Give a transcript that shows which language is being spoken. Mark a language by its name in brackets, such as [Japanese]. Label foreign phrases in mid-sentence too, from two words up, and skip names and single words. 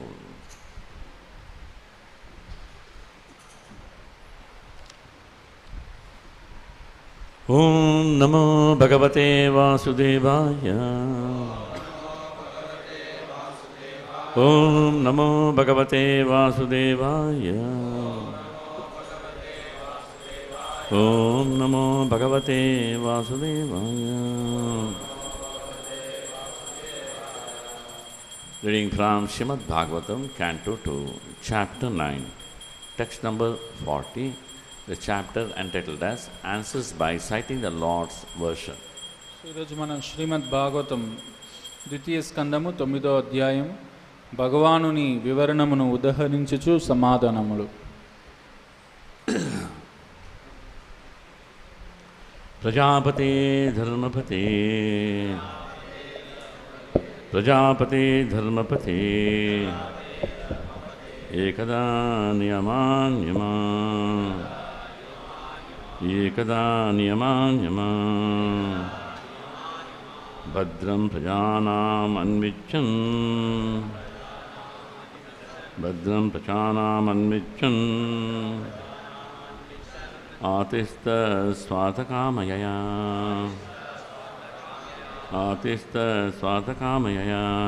[Sanskrit] ॐ नमो भगवते वासुदेवाय. ॐ नमो भगवते वासुदेवाय. ॐ नमो भगवते वासुदेवाय. [English] Reading from Śrīmad-Bhāgavatam, Canto 2, Chapter 9, text number 40. The chapter entitled as Answers by Citing the Lord's Version. [Telugu] ఈరోజు మనం శ్రీమద్-భాగవతం ద్వితీయ స్కందము 9వ అధ్యాయం భగవానుని వివరణమును ఉదహరించుచు సమాధానములు. [Sanskrit] प्रजापते धर्मपते प्रजापति धर्मपति एकदा नियमान् यमान् एकदा नियमान् यमान् भद्रं प्रजानाम् अन्विच्छन् भद्रं प्रजानाम् अन्विच्छन् आतिष्ठस्वातकामयया आतिष्ठस्वातकामयया